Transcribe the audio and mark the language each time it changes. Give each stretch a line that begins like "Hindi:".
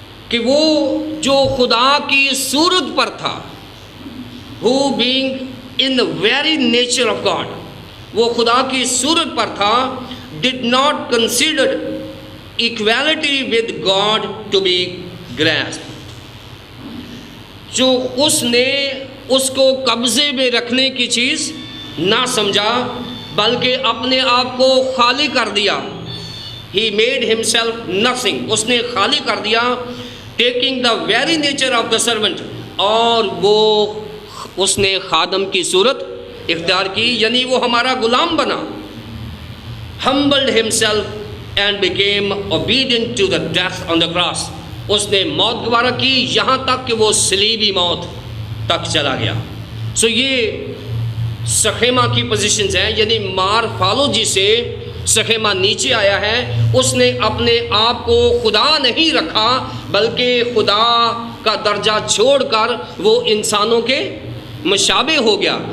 Urdu: کہ وہ جو خدا کی صورت پر تھا،
English: who being in the very nature of God،
Urdu: وہ خدا کی صورت پر تھا،
English: did not consider equality with God to be grasped،
Urdu: جو اس نے اس کو قبضے میں رکھنے کی چیز نہ سمجھا بلکہ اپنے آپ کو خالی کر دیا۔
English: He made himself nothing،
Urdu: اس نے خالی کر دیا،
English: taking the very nature of the servant,
Urdu: اور وہ اس نے خادم کی صورت اختیار کی، یعنی وہ ہمارا غلام بنا.
English: humbled himself and became obedient to the death on the cross.
Urdu: اس نے موت گوارا کی یہاں تک کہ وہ صلیبی موت تک چلا گیا. سو یہ سخیمہ کی پوزیشنز ہیں، یعنی مارفالوجی سے سخیمہ نیچے آیا ہے. اس نے اپنے آپ کو خدا نہیں رکھا بلکہ خدا کا درجہ چھوڑ کر وہ انسانوں کے مشابہ ہو گیا.